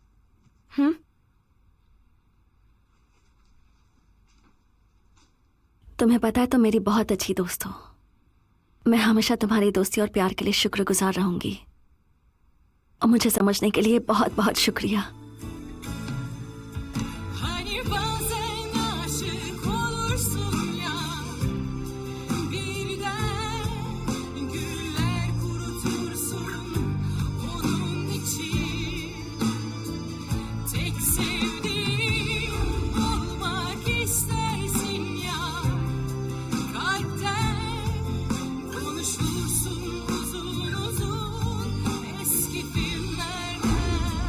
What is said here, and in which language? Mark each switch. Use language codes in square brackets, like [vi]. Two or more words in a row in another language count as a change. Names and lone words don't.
[hi] तुम्हें पता है तुम मेरी बहुत अच्छी दोस्त हो। मैं हमेशा तुम्हारी दोस्ती और प्यार के लिए शुक्रगुजार रहूंगी, और मुझे समझने के लिए बहुत बहुत शुक्रिया। [tr] Hani bazen aşık olursun ya, birden güller kurutursun onun için. Tek sevdiğim olmak istersin ya, kalpten konuşursun uzun uzun eski filmlerden.